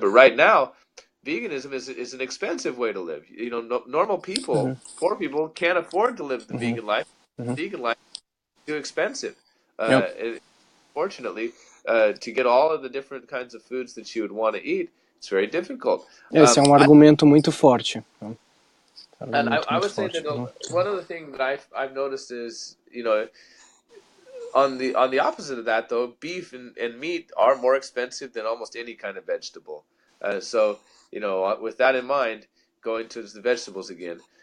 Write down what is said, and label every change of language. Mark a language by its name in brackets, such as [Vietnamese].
[English] But right now, veganism is an expensive way to live. You know, normal people, poor people, can't afford to live the vegan life. Vegan life is too expensive. Yep. Fortunately, to get all of the different kinds of foods that you would want to eat, it's very difficult. [Portuguese] Esse é um argumento muito forte. [English] And I would say that one of the things that I've noticed is, you know, on the opposite of that, though, beef and meat are more expensive than almost any kind of vegetable. So, you know, with that in mind, going to the vegetables again.